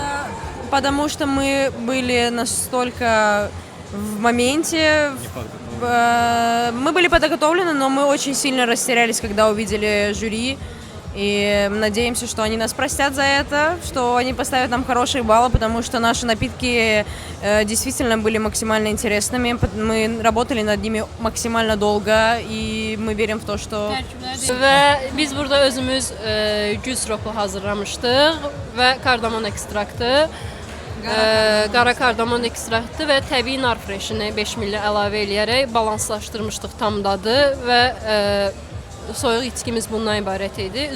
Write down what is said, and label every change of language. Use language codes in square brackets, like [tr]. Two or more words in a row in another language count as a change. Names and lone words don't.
[ru] Потому что мы были настолько в моменте, мы были подготовлены, но мы очень сильно растерялись, когда увидели жюри. И надеемся, что они нас простят за это, что они поставят нам хорошие баллы, потому что наши напитки действительно были максимально интересными. Мы работали над ними максимально долго, и мы верим в то, что... [az] Və biz burada özümüz gül siropu hazırlamışdıq və kardamon ekstraktı, qara kardamon ekstraktı və təbii nar freşini 5 milli əlavə eləyərək balanslaşdırmışdıq tam dadı və soyuq içkimiz bundan ibarət idi.